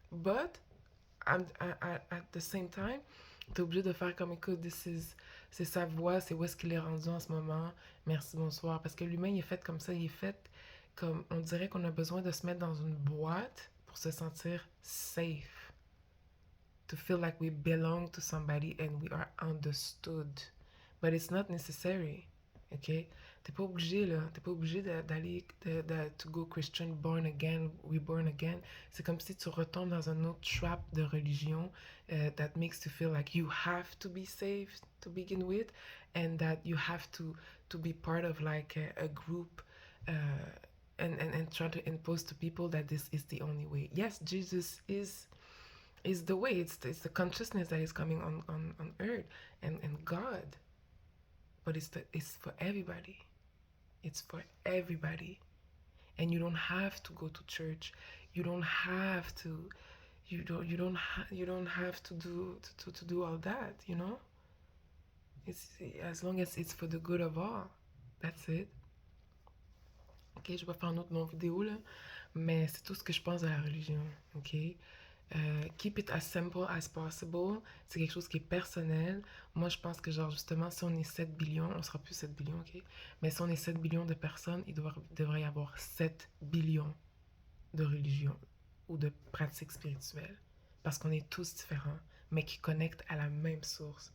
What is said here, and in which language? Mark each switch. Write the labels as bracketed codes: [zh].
[en] But, at the same time, [fr] t'es obligé de faire comme, écoute, c'est sa voix, c'est où est-ce qu'il est rendu en ce moment. Merci, bonsoir. Parce que l'humain, il est fait comme ça, il est fait comme, on dirait qu'on a besoin de se mettre dans une boîte pour se sentir safe. [en] To feel like we belong to somebody and we are understood. But it's not necessary. OK? [fr] T'es pas obligé, là. T'es pas obligé d'aller, [en] to go Christian, born again, reborn again. [fr] C'est comme si tu retombes dans un autre trap de religion [en] that makes you feel like you have to be saved to begin with and that you have to be part of like a group and try to impose to people that this is the only way. Yes, Jesus is the way. It's the consciousness that is coming on earth and God. But it's for everybody. It's for everybody. And you don't have to go to church. You don't have to you don't have to do all that, you know? It's as long as it's for the good of all. That's it. [fr] Ok, je vais faire un autre long vidéo là, mais c'est tout ce que je pense de la religion. [en] Ok, keep it as simple as possible. [fr] C'est quelque chose qui est personnel. Moi, je pense que genre justement, si on est 7 billions, on sera plus 7 billions, ok. Mais si on est 7 billions de personnes, devrait y avoir 7 billions de religions ou de pratiques spirituelles, parce qu'on est tous différents, mais qui connectent à la même source.